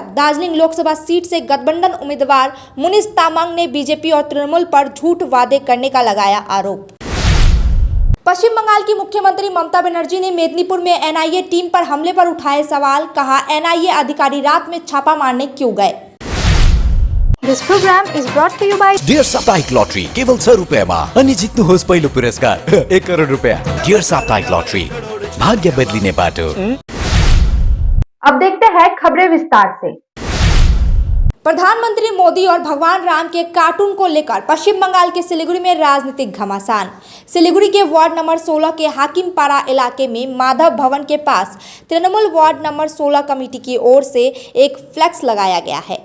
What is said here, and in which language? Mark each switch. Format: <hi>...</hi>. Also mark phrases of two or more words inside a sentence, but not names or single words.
<hi>दार्जिलिंग लोकसभा सीट से गठबंधन उम्मीदवार मुनीष तामांग ने बीजेपी और तृणमूल पर झूठ वादे करने का लगाया आरोप। पश्चिम बंगाल की मुख्यमंत्री ममता बनर्जी ने मेदिनीपुर में एनआईए टीम पर हमले पर उठाए सवाल। कहा, एनआईए अधिकारी रात में छापा मारने क्यों गए।</hi> <en>This program is brought to you by</en> <ne>डियर साप्ताहिक लॉटरी केवल 100 रुपयामा अनि जित्नुहोस् पहिलो पुरस्कार 1 करोड रुपया। डियर साप्ताहिक लॉटरी, भाग्य बदलिने बाटो।</ne> <hi>अब देखते हैं खबरें विस्तार से। प्रधानमंत्री मोदी और भगवान राम के कार्टून को लेकर पश्चिम बंगाल के सिलीगुड़ी में राजनीतिक घमासान। सिलीगुड़ी के वार्ड नंबर 16 के हाकिमपाड़ा इलाके में माधव भवन के पास तृणमूल वार्ड नंबर 16 कमेटी की ओर से एक फ्लैक्स लगाया गया है।</hi>